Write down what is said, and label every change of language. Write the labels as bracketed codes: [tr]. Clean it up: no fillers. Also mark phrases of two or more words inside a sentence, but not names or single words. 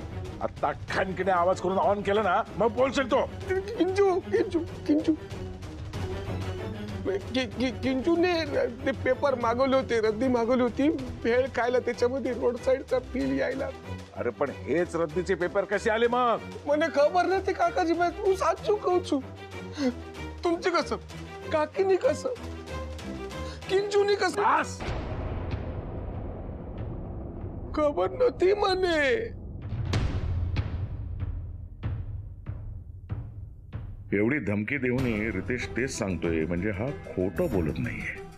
[mr] आता ठणकीने आवाज करून ऑन केलं ना मग बोलशील तो. किंचूने ते पेपर मागवले होते, रद्दी मागवली होती भेळ खायला, त्याच्यामध्ये रोड साईडचा फील यायला. अरे पण हेच रद्दीचे पेपर कसे आले मग? [gu] મને ખબર નથી કાકાજી. હું સાચું કહું છું. [mr] तुमचे कसं, काकीनी कसं, किंचूनी कसं? खबर नव्हती મને. एवढी धमकी देऊनही रितेश तेच सांगतोय म्हणजे हा खोटं बोलत नाहीये.